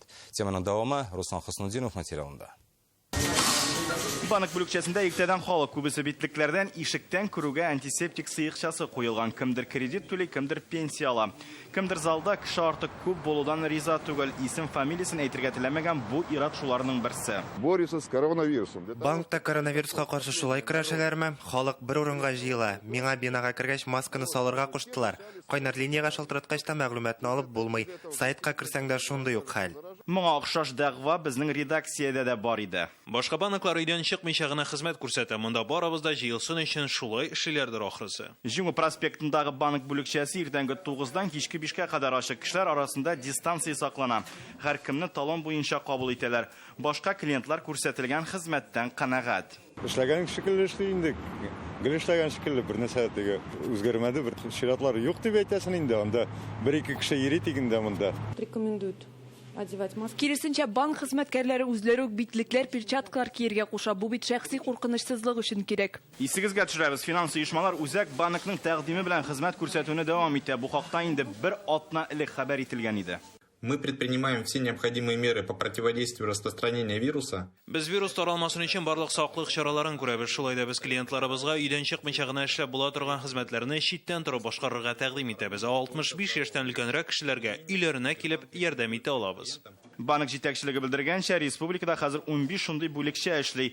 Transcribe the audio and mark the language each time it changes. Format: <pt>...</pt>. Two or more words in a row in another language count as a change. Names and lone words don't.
<tt>Теманың дәвамы Руслан Хөснетдинов материалында. Банк бүлекчәсендә иртәдән халык күбесе битлекләрдән ишектән күрүгә антисептик сыйыкчасы куелган. Кемдер кредит түли, кемдер пенсия ала. Кемдер залда кеше артык күп булудан риза түгел. Исем фамилиясын әйтергә теләмәгән бу ират шуларның берсе.</tt> <ru>Борются с коронавирусом.</ru> <tt>Банкта коронавируска каршы шулай көрәшәләрме? Халык бер урынга җыела. Миңа бинага кергәч масканы салырга куштылар. Кайнар линияга шалтыраткач та мәгълүматны алып булмый. Сайтка кирсәң дә шундый ук хәл. Моңа охшаш дәгъва безнең редакциядә дә бар иде. Башка банклар өйдән чыкмыйча гына хезмәт күрсәтә. Монда барыбыз да җыелсын өчен шулай эшләр ахрысы. Җиңү проспектындагы банк бүлекчәсе иртәнге 9-дан кичке 5-кә кадәр ачык. Кешеләр арасында дистанция саклана. Һәр кемне талон буенча кабул итәләр. Башка клиентлар күрсәтелгән хезмәттән канәгать. Эшләгән шикелле эшли инде. Гел эшләгән шикелле бер нәрсә теге үзгәрмәде, бер ширатлары юк дип әйтәсең инде. Анда 1-2 кеше йөри тигендә монда.</tt> <ru>Рекомендуют одевать маски.</ru> <tt>Киресенчә банк хезмәткәрләре үзләре үк битлекләр, перчаткалар киергә куша. Бу бит шәхси куркынычсызлык өчен кирәк. Исегезгә төшерәбез, финанс оешмалар үзәк банкның тәкъдиме белән хезмәт күрсәтүне дәвам итә. Бу хакта инде бер атна элек хәбәр ителгән иде.</tt> <ru>Мы предпринимаем все необходимые меры по противодействию распространения вируса.</ru> <tt>Без вирус таралмасын өчен барлык саклык чараларын күрәбез. Шулай да без клиентларыбызга өйдән чыкмыйча гына эшләп була торган хезмәтләрне читтән торып башкарырга тәкъдим итәбез. 65 яшьтән өлкәнрәк кешеләргә өйләренә килеп ярдәм итә алабыз. Банк җитәкчелеге белдергәнчә, республикада хәзер 15 шундый бүлекчә эшли.</tt>